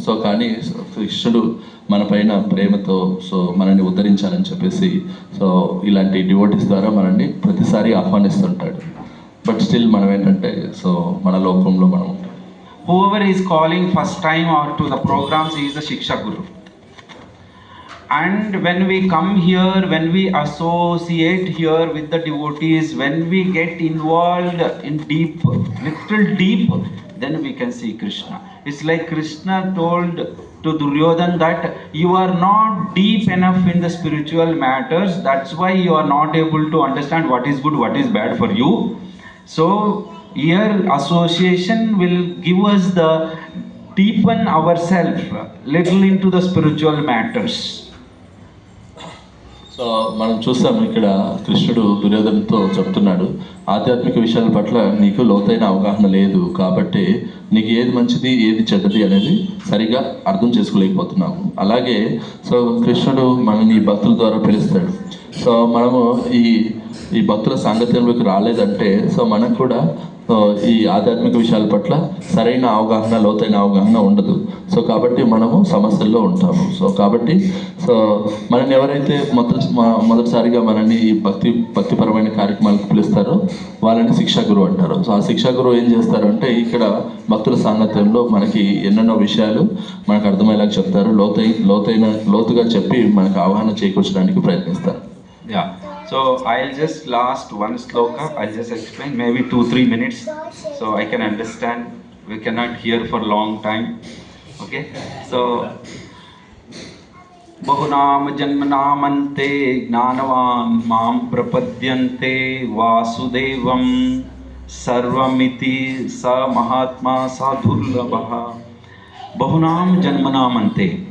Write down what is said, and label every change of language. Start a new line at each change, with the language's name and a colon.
Telugu: So కానీ కృష్ణుడు మన పైన ప్రేమతో సో మనల్ని ఉద్ధరించాలని చెప్పేసి సో ఇలాంటి డివోటీస్ ద్వారా మనల్ని ప్రతిసారి ఆహ్వానిస్తుంటాడు.
English: but still
Telugu: మనం ఏంటంటే సో మన లోకంలో మనం ఉంటాం.
English: Whoever is calling first time or to the programs, he is the Shiksha Guru. And when we come here, when we associate here with the devotees, when we get involved in little deep, then we can see Krishna. It's like Krishna told to Duryodhana that you are not deep enough in the spiritual matters, that's why you are not able to understand what is good, what is bad for you. So here association will give us the deepen ourselves little into the spiritual matters.
Telugu: So మనం చూస్తాము ఇక్కడ కృష్ణుడు దుర్యోధనతో చెప్తున్నాడు, ఆధ్యాత్మిక విషయాల పట్ల నీకు లోతైన అవగాహన లేదు కాబట్టి నీకు ఏది మంచిది ఏది చెడ్డది అనేది సరిగా అర్థం చేసుకోలేకపోతున్నాము. అలాగే సో కృష్ణుడు మనల్ని భక్తుల ద్వారా పిలుస్తాడు. సో మనము ఈ భక్తుల సాంగత్యంలోకి రాలేదంటే సో మనకు కూడా ఈ ఆధ్యాత్మిక విషయాల పట్ల సరైన అవగాహన, లోతైన అవగాహన ఉండదు. సో కాబట్టి మనము సమస్యల్లో ఉంటాము. సో కాబట్టి సో మనల్ని ఎవరైతే మొదటిసారిగా మనల్ని ఈ భక్తిపరమైన కార్యక్రమాలకు పిలుస్తారో వాళ్ళని శిక్షా గురువు అంటారు. సో ఆ శిక్షా గురువు ఏం చేస్తారు అంటే ఇక్కడ భక్తుల సాంగత్యంలో మనకి ఎన్నెన్నో విషయాలు మనకు అర్థమయ్యేలాగా చెప్తారు, లోతుగా చెప్పి మనకు అవగాహన చేకూర్చడానికి ప్రయత్నిస్తారు.
English: Yeah. So I'll just last one sloka, I'll just explain, maybe 2-3 minutes, so I can understand. We cannot hear for long time. Okay. So
Sanskrit: Bahunam janmanamante gnanavan mam prapadyante vasudevam sarvamiti sa mahatma sadhurlabha. Bahunam janmanamante.